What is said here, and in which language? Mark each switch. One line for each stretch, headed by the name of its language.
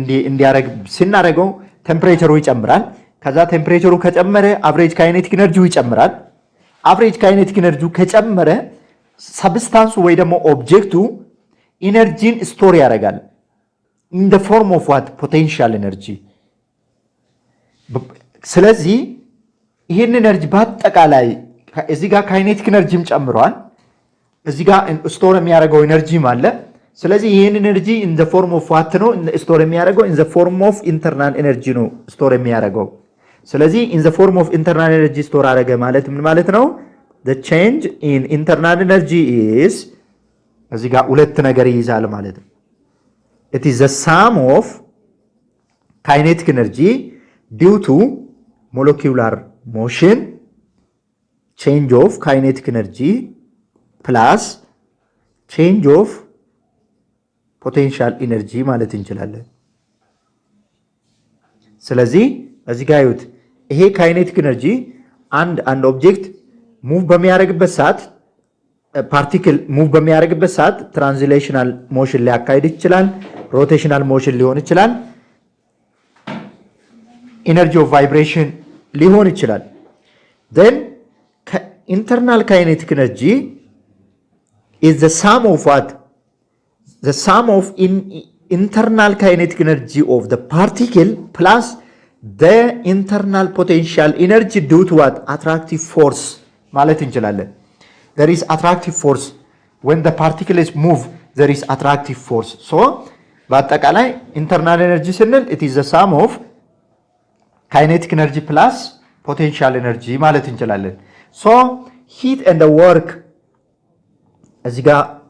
Amharic: እንዲያረግ ሲናረገው ቴምፕሬቸሩ ይጨምራል። ከዛ ቴምፕሬቸሩ ከጨመረ አቨሬጅ ካይኔቲክ ኤነርጂው ይጨምራል። አቨሬጅ ካይኔቲክ ኤነርጂው ከጨመረ ሰብስታንሱ ወይ ደግሞ ኦብጀክቱ ኢነርጂን ስቶር ያደርጋል
English: in the form of what potential energy።
Amharic: ስለዚህ ይህን ኤነርጂ በአጠቃላይ እዚህ ጋር ካይኔቲክ ኤነርጂም ጨምሯል። እዚህ ጋር ስቶር የሚያደርገው ኤነርጂም አለ። ስለዚህ ይህን ኤነርጂ
English: in the form of what
Amharic: ነው ስቶር የሚያደርገው?
English: in the form of internal energy
Amharic: ነው ስቶር የሚያደርገው። ስለዚህ
English: in the form of internal energy
Amharic: ስቶር አደረገ ማለት ምን ማለት ነው?
English: the change in internal energy is
Amharic: እዚህ ጋር ሁለት ነገር ይይዛል ማለት ነው።
English: it is the sum of kinetic energy due to molecular motion change of kinetic energy plus change of potential energy
Amharic: ማለት እንችላለን። ስለዚህ እዚህ ጋር ይሁት ይሄ ካይኔቲክ ኤነርጂ አንድ ኦብጀክት ሙቭ በሚያደርግበት ሰዓት ፓርቲክል ሙቭ በሚያደርግበት ሰዓት ትራንስሌሽናል ሞሽን ሊያካሂድ ይችላል፣ ሮቴሽናል ሞሽን ሊሆን ይችላል፣ ኢነርጂ ኦፍ ቫይብሬሽን ሊሆን ይችላል።
English: then internal kinetic energy is the sum of what? the sum of internal kinetic energy of the particle plus the internal potential energy due to what? attractive force
Amharic: ማለት እንችላለን።
English: there is attractive force when the particle is moved there is attractive force so
Amharic: በአጠቃላይ
English: internal energy
Amharic: ስንል
English: it is the sum of kinetic energy plus potential energy ማለት እንችላለን። so heat and the work
Amharic: እዚህ ጋር